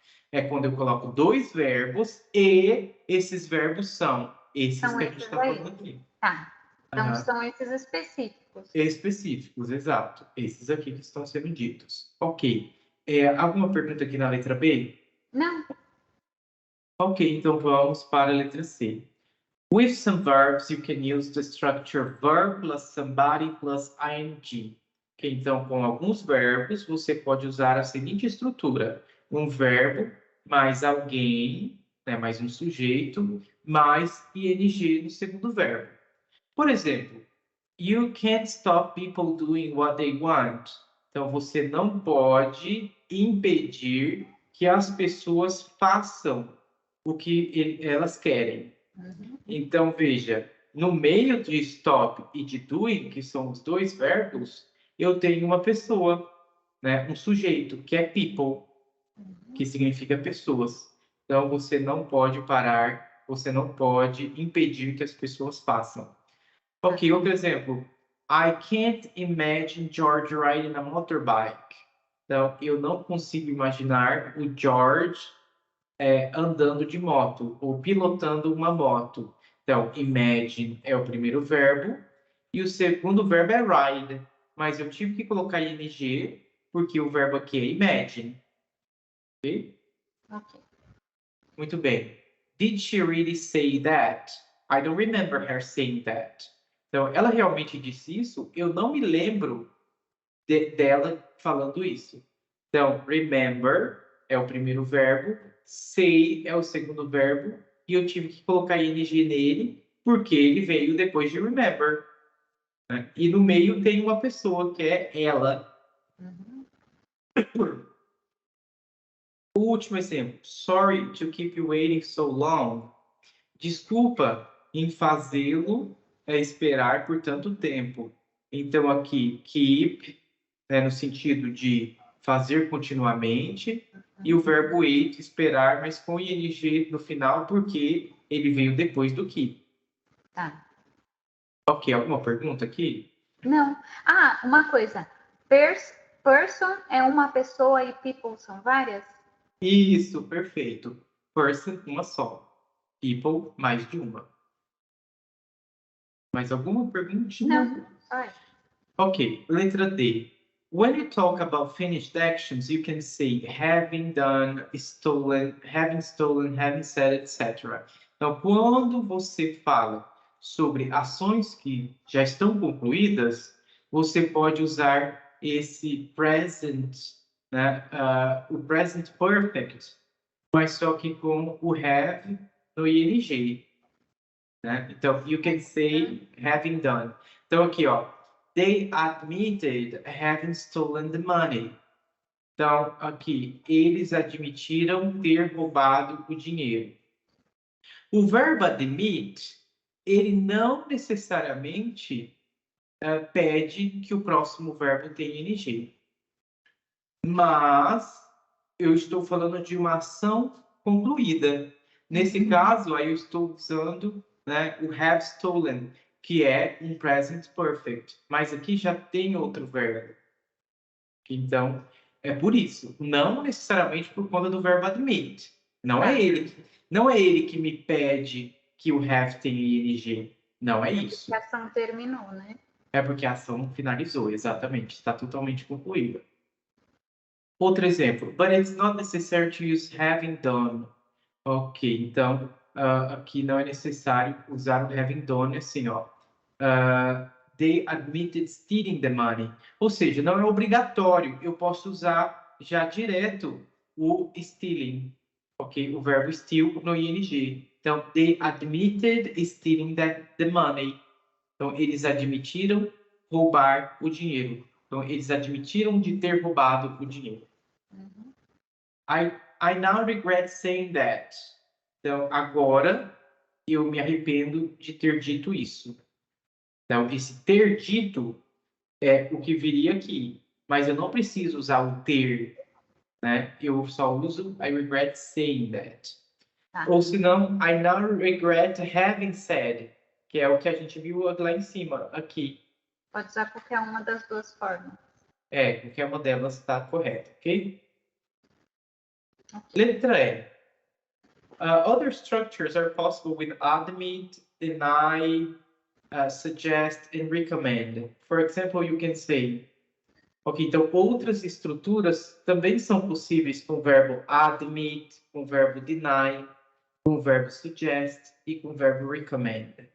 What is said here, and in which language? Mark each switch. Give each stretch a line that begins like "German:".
Portuguese: É quando eu coloco dois verbos e esses verbos são esses que a gente está falando aqui. Tá. Então, são esses específicos. Específicos, exato. Esses aqui que estão sendo ditos. Ok. Alguma pergunta aqui na letra B? Não. Ok, então vamos para a letra C.
English: With some verbs, you can use the structure verb plus somebody plus ing.
Portuguese: Okay, então, com alguns verbos, você pode usar a seguinte estrutura. Um verbo mais alguém, né, mais um sujeito, mais ing no segundo verbo. Por exemplo,
English: you can't stop people doing what they want.
Portuguese: Então, você não pode impedir que as pessoas façam o que elas querem. Uhum. Então, veja, no meio de stop e de doing, que são os dois verbos, eu tenho uma pessoa, né, um sujeito, que é people, que significa pessoas. Então, você não pode parar, você não pode impedir que as pessoas façam. Ok, outro exemplo.
English: I can't imagine George riding a motorbike.
Portuguese: Então, eu não consigo imaginar o George andando de moto ou pilotando uma moto. Então, imagine é o primeiro verbo e o segundo verbo é ride. Mas eu tive que colocar ing porque o verbo aqui é imagine. Ok? Ok. Muito bem.
English: Did she really say that? I don't remember her saying that.
Portuguese: Então, ela realmente disse isso? Eu não me lembro dela falando isso. Então, remember é o primeiro verbo, say é o segundo verbo, e eu tive que colocar ing nele, porque ele veio depois de remember. Né? E no meio tem uma pessoa, que é ela. Uhum. O último exemplo.
English: Sorry to keep you waiting so long.
Portuguese: Desculpa em fazê-lo esperar por tanto tempo. Então, aqui, keep, né, no sentido de fazer continuamente, e o verbo wait, esperar, mas com ing no final, porque ele veio depois do keep. Tá. Ok, alguma pergunta aqui? Não. Ah, uma coisa. Person é uma pessoa e people são várias? Isso, perfeito. Person, uma só. People, mais de uma. Mais alguma perguntinha? Não. Vai. Ok, letra D.
English: When you talk about finished actions, you can say having done, stolen, having said, etc.
Portuguese: Então, quando você fala sobre ações que já estão concluídas, você pode usar esse present, né, o present perfect, mas só que com o have no ing, né? Então,
English: you can say having done.
Portuguese: Então, aqui, ó.
English: They admitted having stolen the money.
Portuguese: Então, aqui, eles admitiram ter roubado o dinheiro. O verbo admit, ele não necessariamente pede que o próximo verbo tenha ing. Mas eu estou falando de uma ação concluída. Nesse caso, aí eu estou usando, né, o have stolen, que é um present perfect. Mas aqui já tem outro verbo. Então, é por isso. Não necessariamente por conta do verbo admit. Não é ele que me pede que o have tenha ing. Não é isso. A ação terminou, né? É porque a ação finalizou, exatamente. Está totalmente concluída. Outro exemplo.
English: But it's not necessary to use having done.
Portuguese: Ok, então aqui não é necessário usar o having done assim, ó. They admitted stealing the money. Ou seja, não é obrigatório. Eu posso usar já direto o stealing. Ok? O verbo steal no ing. Então,
English: they admitted stealing the money.
Portuguese: Então, eles admitiram roubar o dinheiro. Então, eles admitiram de ter roubado o dinheiro. Uhum.
English: I now regret saying that.
Portuguese: Então, agora eu me arrependo de ter dito isso. Então, esse ter dito é o que viria aqui. Mas eu não preciso usar o ter, né? Eu só uso
English: I regret saying that.
Portuguese: Tá. Ou se não,
English: I now regret having said,
Portuguese: que é o que a gente viu lá em cima, aqui. Pode usar qualquer uma das duas formas. Qualquer uma delas está correta, ok? Okay. Letra E.
English: Other structures are possible with admit, deny, suggest, and recommend. For example, you can say,
Portuguese: ok, então outras estruturas também são possíveis com o verbo admit, com o verbo deny, com o verbo suggest e com o verbo recommend.